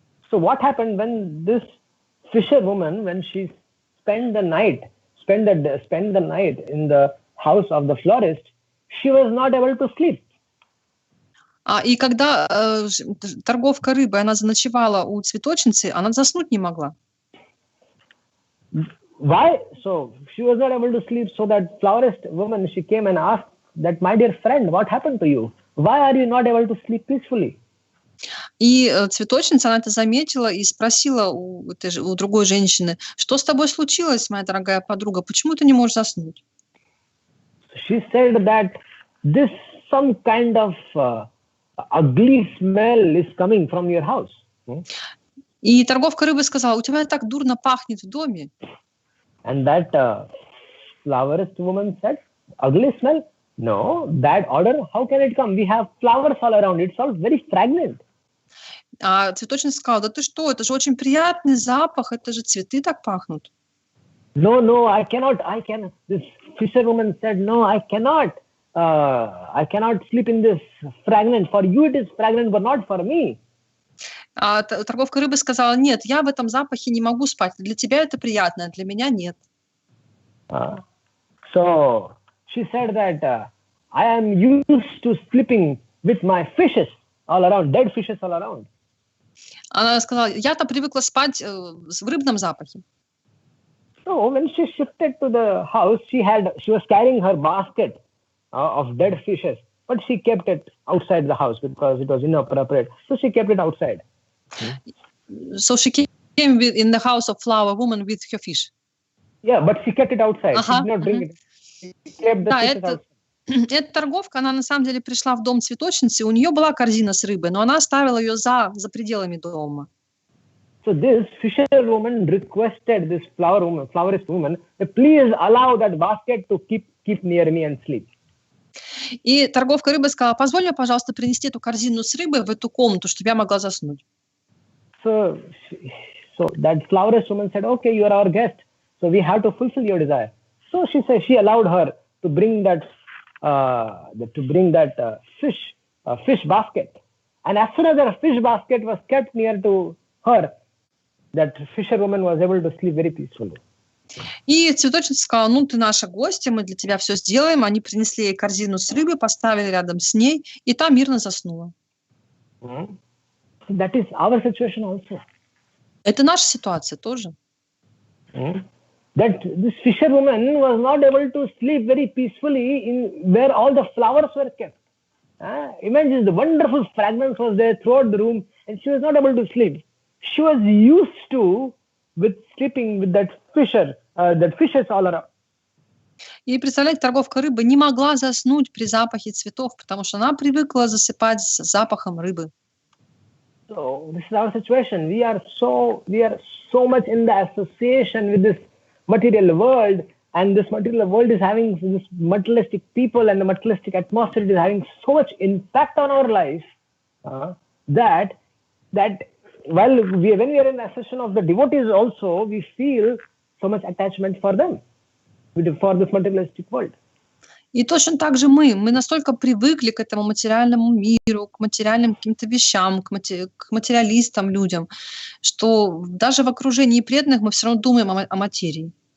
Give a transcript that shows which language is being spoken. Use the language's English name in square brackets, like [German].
[English] So what happened when this fisherwoman, when she spent the night in the house of the florist, she was not able to sleep. [Russian] И когда торговка рыбой, она заночевала у цветочницы, она заснуть не могла. [English] Why? So she was not able to sleep. So that florist woman, she came and asked that, my dear friend, what happened to you? Why are you not able to sleep peacefully? [Russian] И цветочница, она это заметила и спросила у другой женщины, что с тобой случилось, моя дорогая подруга, почему ты не можешь заснуть? [English] She said that this some kind of ugly smell is coming from your house. [Russian] И торговка рыбой сказала, у тебя так дурно пахнет в доме. [English] And that florist woman said, ugly smell? No, that odor, how can it come? We have flowers all around. It's all very fragrant. [Russian] А цветочница сказала, да ты что, это же очень приятный запах, это же цветы так пахнут. [English] No, I cannot. This fisherwoman said, no, I cannot sleep in this fragrance. For you it is fragrant, but not for me. [Russian] А торговка рыбы сказала, нет, я в этом запахе не могу спать. Для тебя это приятно, для меня нет. [English] So she said that I am used to sleeping with my fishes all around, dead fishes all around. [Russian] Она сказала, я-то привыкла спать в рыбном запахе. [English] So when she shifted to the house, she was carrying her basket of dead fishes, but she kept it outside the house because it was inappropriate. So she kept it outside. So she came in the house of flower woman with her fish. Yeah, but she kept it outside. She did not bring it. She kept the fishes outside. [Russian] Эта торговка, она на самом деле пришла в дом цветочницы, у нее была корзина с рыбой, но она оставила ее за пределами дома. [English] So this fisherwoman requested this florist woman, please allow that basket to keep near me and sleep. [Russian] И торговка рыбой сказала, позволь мне, пожалуйста, принести эту корзину с рыбой в эту комнату, чтобы я могла заснуть. [English] So that florist woman said, okay, you are our guest, so we have to fulfill your desire. So she allowed her to bring that fish basket. And as soon as that fish basket was kept near to her, that fisherwoman was able to sleep very peacefully. [Russian] И цветочница сказала, ну, ты наша гостья, мы для тебя все сделаем. Они принесли ей корзину с рыбой, поставили рядом с ней, и та мирно заснула. [English] That is our situation also. [Russian] Это наша ситуация тоже. [English] That this fisherwoman was not able to sleep very peacefully in where all the flowers were kept. Imagine the wonderful fragrance was there throughout the room, and she was not able to sleep. She was used to with sleeping with that fishes all around. [Russian] И, представляете, торговка рыбы не могла заснуть при запахе цветов, потому что она привыкла засыпать с запахом рыбы. [English] So this is our situation. We are so much in the association with this material world, and this material world is having this materialistic people and the materialistic atmosphere is having so much impact on our life that when we are in the association of the devotees also, we feel so much attachment for them, for this materialistic world. [Russian] И точно так же мы настолько привыкли к этому материальному миру, к материальным каким-то вещам, к материалистам, людям, что даже в окружении преданных мы все равно думаем о материи.